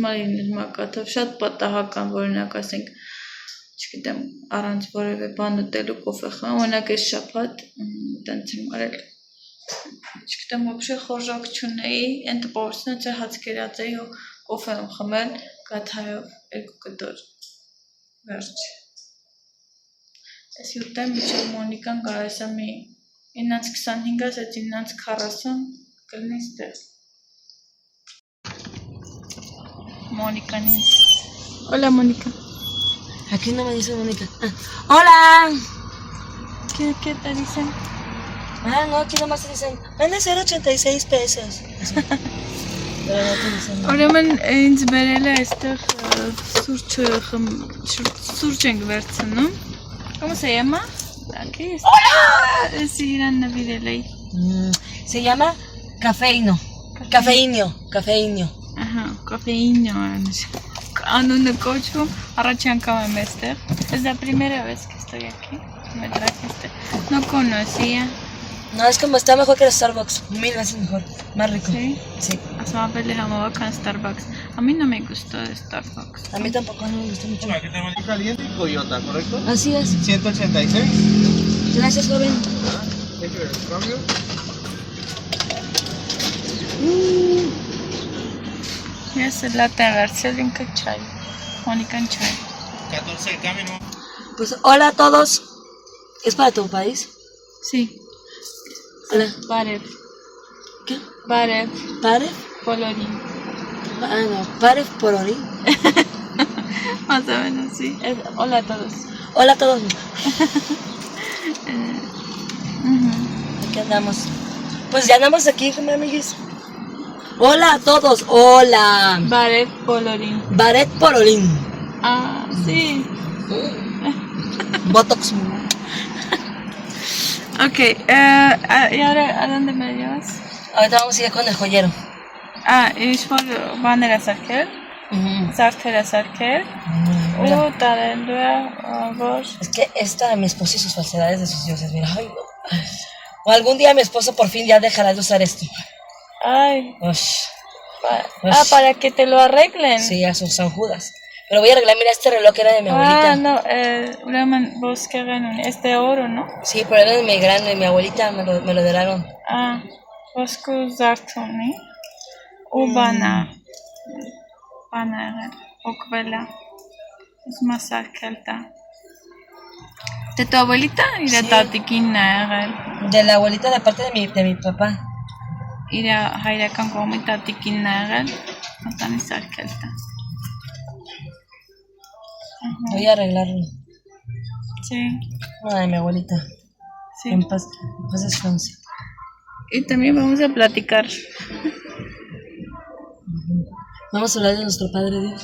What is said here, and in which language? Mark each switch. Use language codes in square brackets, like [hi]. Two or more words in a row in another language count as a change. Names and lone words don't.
[hy] լինի մակաթով, շատ պատահական, օրինակ ասենք, չգիտեմ, առանց որևէ բան ուտելու կոֆե խմեմ, օրինակ այս շաբաթ տենց եմ արել, չգիտեմ, ոբշե խորժակ չունեի, այն տպավորությունից է հաց կերած էի ու կոֆե եմ խմել, գաթայով 2 կտոր, վերջ, ես ուտեմ, միջև Մոնիկան կարայս է մի 9:25, ասեց 9:40, Կլնի ստեղ [es] Mónica Hola Mónica Aquí no me dice Mónica Hola ¿Qué te dicen? No, aquí nomás te dicen Van a ser 86 pesos Pero no te dicen [hy] Ուրեմն ինձ բերել է այստեղ սուրճ ենք վերցնում [es] ¿Cómo se llama? Hola Sí, [hy] իրան նվիրել էի [es] Se llama Cafeíno [hy] Ահա, cafeíno Անունը կոչվում, առաջ անգամ եմ այստեղ [es] Es la primera vez que estoy aquí Me trajiste No conocía No, es como está mejor que el Starbucks 1000 veces mejor, más rico ¿Sí? Sí Así en Starbucks A mí no me gustó de Starbucks A mí tampoco no me gustó mucho Bueno, aquí tenemos caliente y Coyota, ¿correcto? Así es 186 Gracias, joven Déjame ver el cambio [hy] Ես լատե վերցել ինքը չայ, Մոնիկան չայ [es] 14 el cambio, ¿no? Pues hola a todos ¿Es para tu país? Sí Hola [hy] Բարև [es] ¿Qué? [hy] Բարև [es] ¿Parev? [hy] Բոլորին [es] No, Parev Pororín Más o menos, sí Hola a todos Hola a todos Aquí andamos Pues ya andamos aquí, amiguis Hola a todos, hola [hy] Բարև բոլորին [es] Baret Pororín Ah, sí Botox Ok, ¿y ahora a dónde me llevas? Ahorita vamos a ir con el joyero [hy] ինչ-որ բաներ է սարքել, զարդեր է սարքել ու տարելու է, որ [es] Es que esta de mi esposo y sus falsedades de sus dioses, mira, ay, no. O algún día mi esposo por fin ya dejará de usar esto. Ay, Ush. para que te lo arreglen. Sí, a sus San Judas. Pero voy a arreglar, mira este reloj que era de mi abuelita. No, [hy] ուրեմն ոսկեղեն ունի, [es] este oro, ¿no? Sí, pero era de mi grande, mi abuelita me lo heredaron. [hy] Ոսկու զարդ ունի ու բանա եղել, օգվել է, ուզում է սարքել տա։ [es] De tu abuelita [hy] իր տատիկինն է եղել։ [es] De la abuelita de parte de mi papá. [hy] Իր հայրական կողմի տատիկինն է եղել, ատանի սարքել տա։ [es] Voy a arreglarlo. Sí. Ay, mi abuelita. Sí. En paz descanse. Y también vamos a platicar. Vamos a hablar de nuestro Padre Dios.